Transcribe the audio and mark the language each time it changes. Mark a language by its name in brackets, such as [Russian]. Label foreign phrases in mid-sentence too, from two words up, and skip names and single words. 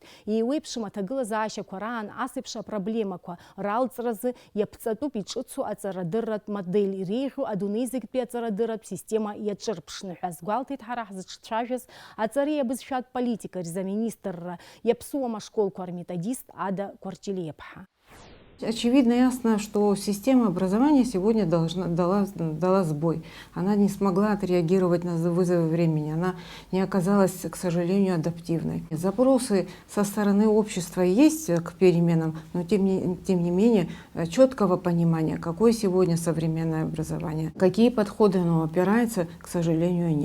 [Abkhazian] Еиуеиԥшым аҭагылазаашьақәа раан асеиԥш апроблемақәа ралҵразы иаԥҵатәуп иҿыцу аҵарадырратә модель, иреиӷьу адунеи зегьтәи аҵарадырратә система иаҿырԥшны ҳәа азгәалҭеит ҳара ҳзыҿцәажәаз аҵареи абызшәатә политика рзаминистрра иаԥсуам ашколқәа рметодист Ада Квартилиаԥҳа. [Russian] Очевидно ясно, что система образования сегодня дала сбой. Она не смогла отреагировать на вызовы времени. Она не оказалась, к сожалению, адаптивной. Запросы со стороны общества есть к переменам, но тем не менее четкого понимания, какое сегодня современное образование, какие подходы оно опирается, к сожалению, нет.